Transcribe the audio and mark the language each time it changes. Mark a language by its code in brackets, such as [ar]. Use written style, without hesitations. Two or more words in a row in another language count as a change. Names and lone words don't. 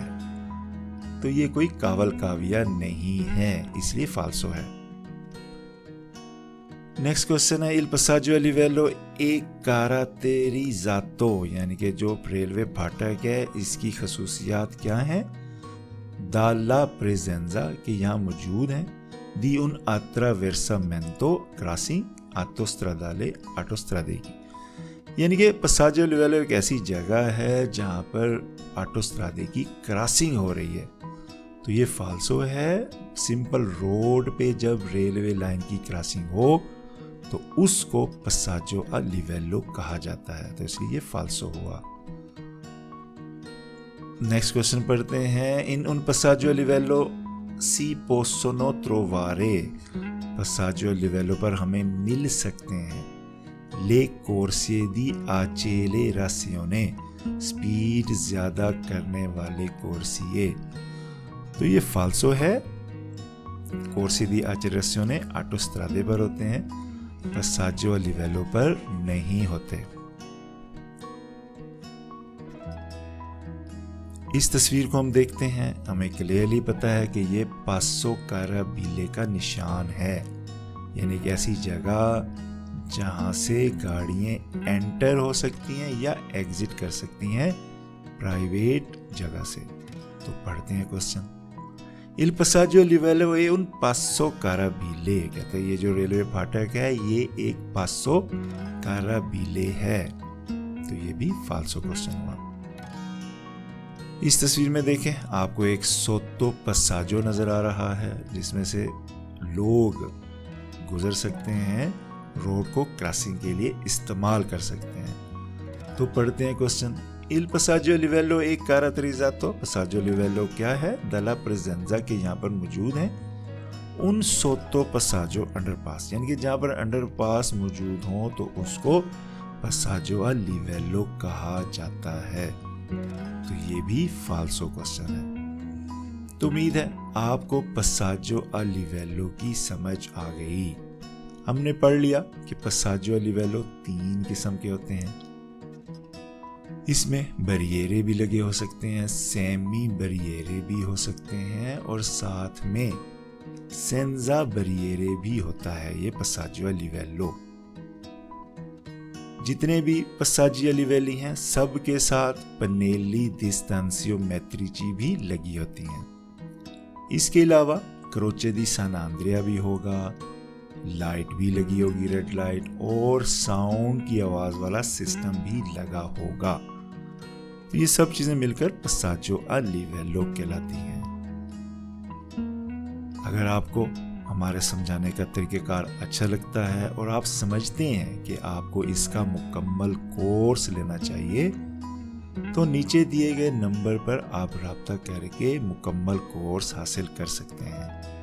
[hi] तो ये कोई cavalcavia नहीं है, इसलिए फाल्सो है। [en] next question [hi] है, [it] il passaggio a livello एक caratterizzato, [hi] यानी कि जो रेलवे फाटक है इसकी खसूसियात क्या है, [it] dalla presenza [hi] कि यहाँ मौजूद है, [it] di un attraversamento crossing autostradale autostrade [hi] की, यानी कि [it] passaggio a livello [hi] एक ऐसी जगह है जहाँ पर ऑटोस्ट्रादे की क्रॉसिंग हो रही है। तो ये फाल्सो है। [en] simple road [hi] पे जब रेलवे लाइन की क्रॉसिंग हो तो उसको [it] passaggio a livello [hi] कहा जाता है, तो इसलिए ये फाल्सो हुआ। [en] next question [hi] पढ़ते हैं, इन उन [it] passaggio a livello si possono trovare passaggio a livello [hi] पर हमें मिल सकते हैं [it] le corsie di accelerazione [hi] स्पीड ज्यादा करने वाले कोर्सिए। तो ये फाल्सो है। [it] corsie di accelerazione autostrade [hi] पर होते हैं, [it] passaggio a livello [hi] पर नहीं होते। इस तस्वीर को हम देखते हैं, हमें क्लियरली पता है कि ये [it] passo carrabile [hi] का निशान है, यानी कि ऐसी जगह जहां से गाड़ियां एंटर हो सकती हैं या एग्जिट कर सकती हैं प्राइवेट जगह से। तो पढ़ते हैं क्वेश्चन। [it] Il passaggio a livello è un passo carabile। [hi] कहते हैं ये जो रेलवे फाटक है ये एक [it] passo carrabile [hi] है। तो ये भी फाल्सो क्वेश्चन हुआ। इस तस्वीर में देखें, आपको एक [it] sotto passaggio [hi] नजर आ रहा है जिसमें से लोग गुजर सकते हैं, रोड को क्रॉसिंग के लिए इस्तेमाल कर सकते हैं। तो पढ़ते हैं क्वेश्चन। [it] Il passaggio a livello è caratterizzato। passaggio a livello [hi] क्या है? [it] dalla presenza [hi] के यहाँ पर मौजूद है [it] un sotto passaggio [hi] अंडरपास, यानी कि जहाँ पर अंडरपास मौजूद हो तो उसको [it] passaggio a livello [hi] कहा जाता है। तो ये भी फाल्सो क्वेश्चन है। तो उम्मीद है आपको [it] passaggio a livello [hi] की समझ आ गई। हमने पढ़ लिया कि [it] passaggio a livello [hi] 3 किस्म के होते हैं। इसमें बरियरे भी लगे हो सकते हैं, [it] semi barriere [hi] भी हो सकते हैं और साथ में [it] senza barriere [hi] भी होता है ये [it] passaggio a livello। [hi] जितने भी [it] passaggio a livello [hi] हैं सब के साथ [it] pannelli distanzio metrici [hi] भी लगी होती हैं। इसके अलावा [it] croce di San Andrea [hi] भी होगा, लाइट भी लगी होगी, [en] red light, [hi] और साउंड की आवाज वाला सिस्टम भी लगा होगा। तो ये सब चीजें मिलकर [it] passaggio a livello [hi] कहलाती हैं। अगर आपको हमारे समझाने का तरीकेकार अच्छा लगता है और आप समझते हैं कि आपको इसका मुकम्मल कोर्स लेना चाहिए तो नीचे दिए गए नंबर पर आप राब्ता करके मुकम्मल कोर्स हासिल कर सकते हैं।